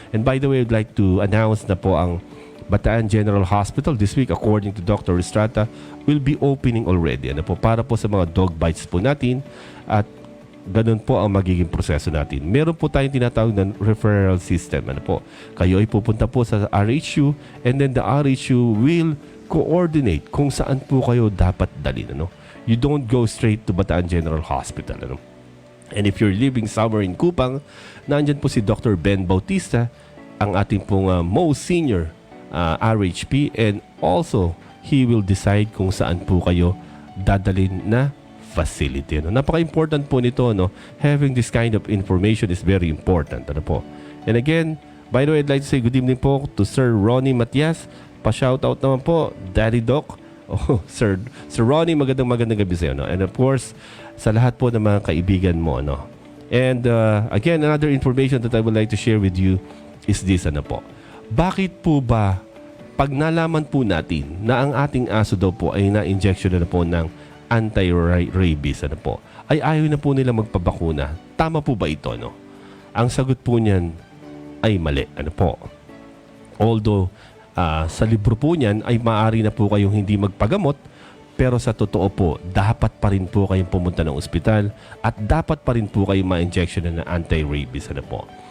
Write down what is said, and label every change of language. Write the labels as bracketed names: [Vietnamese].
[English] And by the way, I'd like to announce [Filipino] na po [English] ang Bataan General Hospital this week, according to Dr. Estrada, will be opening already. [Filipino] Ano po? Para po sa mga dog bites po natin at ganun po ang magiging proseso natin. Meron po tayong tinatawag na referral system. Ano po? Kayo ay pupunta po sa RHU [English] and then the RHU will coordinate [Filipino] kung saan po kayo dapat dalhin. Ano? [English] You don't go straight to Bataan General Hospital. Ano? And if you're living somewhere in Kupang, [Filipino] nandyan po si Dr. Ben Bautista, ang ating pong [English] most senior RHP, and also he will decide [Filipino] kung saan po kayo dadalhin na facility. Ano? Napaka-important po nito. [English] No? Having this kind of information is very important. Ano po? And again, by the way, I'd like to say good evening po to Sir Ronnie Matias. [Filipino] Pa-shoutout naman po, Daddy Doc. Oh, Sir Ronnie, magandang gabi sa iyo. No? [English] And of course, [Filipino] sa lahat po ng mga kaibigan mo. No? [English] And again, another information that I would like to share with you is this. [Filipino] Ano po? Bakit po ba pag nalaman po natin na ang ating aso daw po ay na-injection na po ng anti-rabies, ano po, ay ayaw na po nila magpabakuna. Tama po ba ito? No? Ang sagot po niyan ay mali. Ano po? Although, sa libro po niyan ay maaari na po kayong hindi magpagamot, pero sa totoo po, dapat pa rin po kayong pumunta ng ospital at dapat pa rin po kayong ma-injection na ng anti-rabies. Ano po?